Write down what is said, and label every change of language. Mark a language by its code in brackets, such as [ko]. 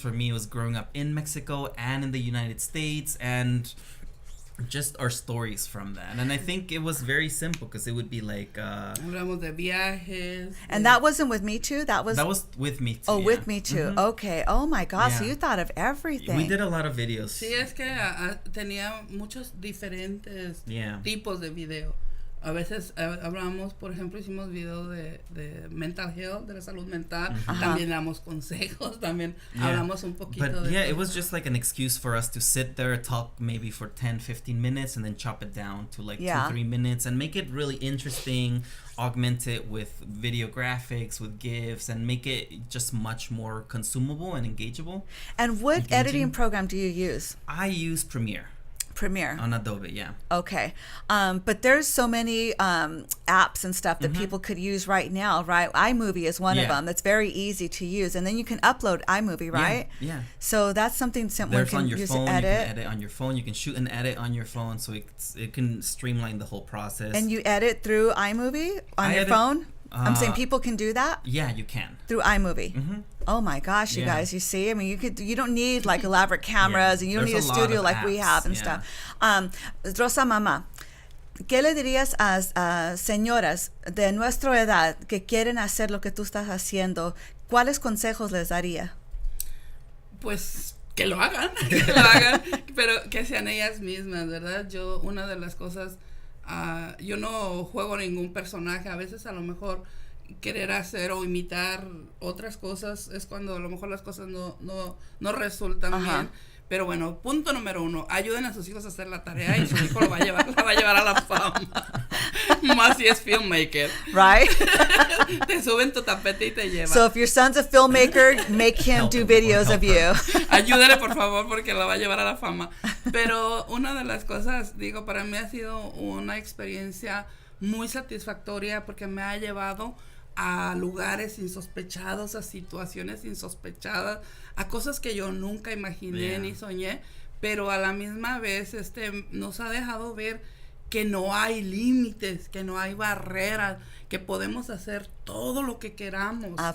[en] For me, it was growing up in Mexico and in the United States, and just our stories from that. And I think it was very simple because it would be like [es] hablamos de viajes. [en] And that wasn't with Me Too? That was with Me Too. Oh, with Me Too. Okay. Oh my gosh, so you thought of everything. We did a lot of videos. [es] Sí, es que tenía muchos diferentes tipos de video. A veces hablamos, por ejemplo, hicimos video de mental health, de la salud mental. También damos consejos, también hablamos un poquito de [en] it was just like an excuse for us to sit there, talk maybe for 10-15 minutes, and then chop it down to like 2-3 minutes and make it really interesting, augment it with video graphics, with GIFs, and make it just much more consumable and engageable. And what editing program do you use? I use Premiere. On Adobe, Okay. But there's so many apps and stuff that people could use right now, right? iMovie is one of them. That's very easy to use. And then you can upload iMovie, right? Yeah. So that's something someone can use to edit. You can edit on your phone. You can shoot and edit on your phone, so it can streamline the whole process. And you edit through iMovie on your phone? I'm saying people can do that? Yeah, you can. Through iMovie. Oh my gosh, you guys, you see? I mean, you don't need like elaborate cameras and you don't need a studio like we have and stuff. [es] Rosa Mama, ¿qué le dirías a señoras de nuestra edad que quieren hacer lo que tú estás haciendo? ¿Cuáles consejos les daría? Pues que lo hagan, pero que sean ellas mismas, ¿verdad? Yo, una de las cosas, yo no juego ningún personaje. A veces a lo mejor querer hacer o imitar otras cosas es cuando a lo mejor las cosas no resultan bien. Pero bueno, punto número 1, ayuden a sus hijos a hacer la tarea y su hijo la va a llevar a la fama. Más si es filmmaker. [en] Right? [es] Te suben tu tapete y te llevan. [en] So if your son's a filmmaker, make him do videos of you. [es] Ayúdale, por favor, porque la va a llevar a la fama. Pero una de las cosas, digo, para mí ha sido una experiencia muy satisfactoria porque me ha llevado a lugares insospechados, a situaciones insospechadas, a cosas que yo nunca imaginé ni soñé, pero a la misma vez nos ha dejado ver que no hay límites, que no hay barreras, que podemos hacer todo lo que queramos.